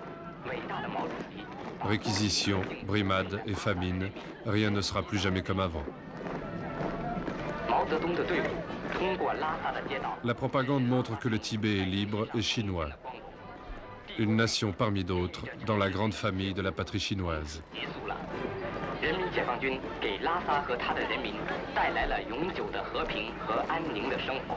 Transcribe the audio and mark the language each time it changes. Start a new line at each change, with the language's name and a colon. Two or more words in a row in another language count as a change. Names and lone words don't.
French: Réquisition, brimade et famine, rien ne sera plus jamais comme avant. La propagande montre que le Tibet est libre et chinois. Une nation parmi d'autres dans la grande famille de la patrie chinoise.
Chinese: 人民解放军给拉萨和他的人民带来了永久的和平和安宁的生活。